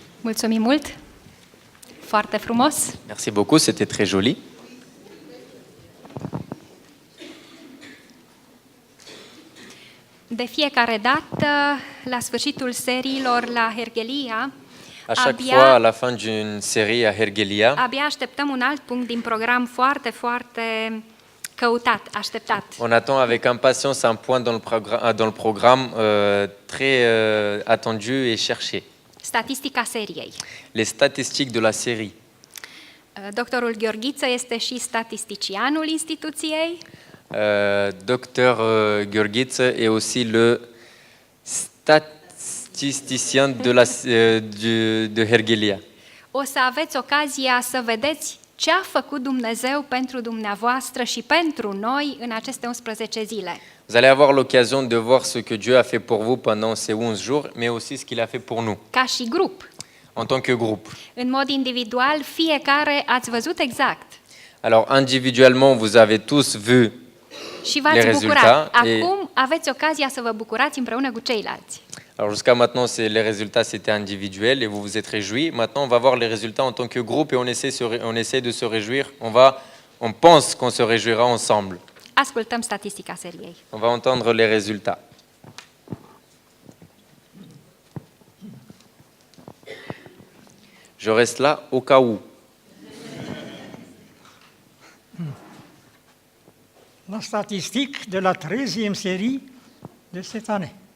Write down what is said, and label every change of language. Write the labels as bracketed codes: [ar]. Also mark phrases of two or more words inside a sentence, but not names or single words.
[ro] Mulțumim mult! Foarte frumos! [fr] Merci beaucoup, c'était très joli. [ro] De fiecare dată, la sfârșitul seriilor la Hergelia, [fr] À chaque fois, à la fin d'une série à Hergelia, [ro] abia așteptăm un alt punct din program foarte, foarte căutat, așteptat. [fr] on attend avec impatience un point dans le programme très attendu et cherché. [ro] Statistica seriei. [fr] Les statistiques de la série. [ro] Doctorul Gheorghiță este și statisticianul instituției. [fr] Docteur Gheorghiță est aussi le statisticien de Hergelia. [ro] O să aveți ocazia să vedeți ce a făcut Dumnezeu pentru dumneavoastră și pentru noi în aceste 11 zile. [fr] Vous allez avoir l'occasion de voir ce que Dieu a fait pour vous pendant ces 11 jours, mais aussi ce qu'il a fait pour nous, [ro] Ca și grup. [fr] en tant que groupe. [ro] În mod individual, fiecare ați văzut exact. [fr] Alors, individuellement, vous avez tous vu. [ro] Și v-ați [fr] Les [ro] bucurat. [fr] résultats et- [ro] Acum aveți ocazia să vă bucurați împreună cu ceilalți. [fr] Alors, jusqu'à maintenant, les résultats, c'était individuel et vous vous êtes réjouis. Maintenant, on va voir les résultats en tant que groupe et on essaie de se réjouir. On pense qu'on se réjouira ensemble. [ro] Ascultăm statistica seriei. [fr] On va entendre les résultats. Je reste là au cas où. La statistique de la 13e série de cette année.